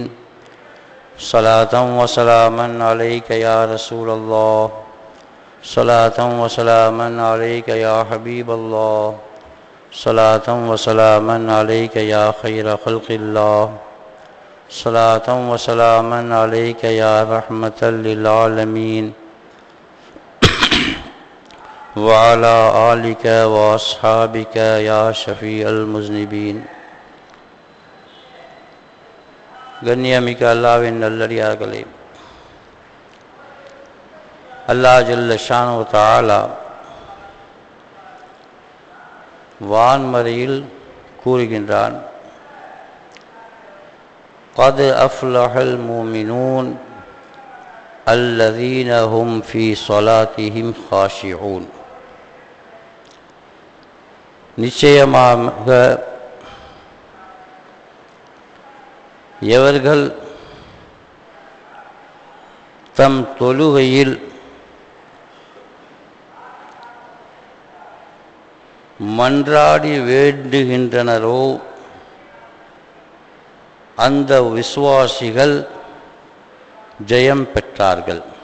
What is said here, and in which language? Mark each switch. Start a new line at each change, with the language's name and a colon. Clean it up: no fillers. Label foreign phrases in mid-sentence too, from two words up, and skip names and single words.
Arabic: صلاة وسلاما عليك يا رسول الله، صلاة وسلاما عليك يا حبيب الله، صلاة وسلاما عليك يا خير خلق الله، صلاة وسلاما عليك يا رحمة للعالمين وعلى آلك وأصحابك يا شفيع المذنبين.
Tamil: கண்ணியமிக்க அல்லாஹ்வின் நல்லடியார்களே, அல்லாஹ்
Arabic: جل شأنه تعالى
Tamil: வான்மறையில் கூறுகின்றான்:
Arabic: قد أفلح المؤمنون الذين هم في صلاتهم خاشعون.
Tamil: நிச்சயமாக எவர்கள் தம் தொழுகையில் மன்றாடி வேண்டுகின்றனரோ அந்த விசுவாசிகள் ஜெயம் பெற்றார்கள்.